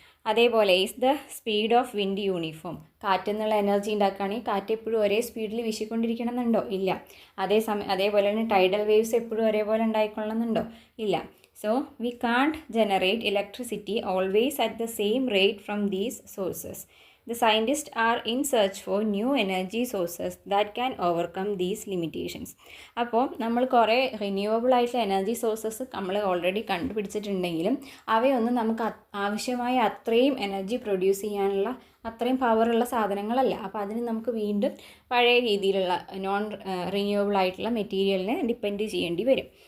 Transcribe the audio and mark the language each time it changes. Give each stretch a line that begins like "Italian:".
Malayalam: അതേപോലെ
English: Is the speed of wind uniform.
Malayalam: കാറ്റിൽ നിന്നുള്ള എനർജി ഉണ്ടാക്കുകയാണെങ്കിൽ കാറ്റ് എപ്പോഴും ഒരേ സ്പീഡിൽ വീശിക്കൊണ്ടിരിക്കണമെന്നുണ്ടോ, ഇല്ല. അതേപോലെ തന്നെ ടൈഡൽ വേവ്സ് എപ്പോഴും ഒരേപോലെ ഉണ്ടായിക്കൊള്ളണമെന്നുണ്ടോ, ഇല്ല.
English: So we can't generate electricity always at the same rate from these sources. The scientists are in search for new energy sources that can overcome these limitations.
Malayalam: അപ്പോൾ നമ്മൾ കുറേ റിന്യൂവബിൾ ആയിട്ടുള്ള എനർജി സോഴ്സസ് നമ്മൾ already കണ്ടുപിടിച്ചിട്ടുണ്ടെങ്കിലും അവയൊന്നും നമുക്ക് ആവശ്യമായ അത്രയും energy produce ചെയ്യാനുള്ള അത്രയും പവറുള്ള സാധനങ്ങളല്ല. അപ്പോൾ അതിന് നമുക്ക് വീണ്ടും പഴയ രീതിയിലുള്ള നോൺ റിന്യൂവബിൾ ആയിട്ടുള്ള മെറ്റീരിയലിനെ ഡിപ്പെൻഡ് ചെയ്യേണ്ടി വരും.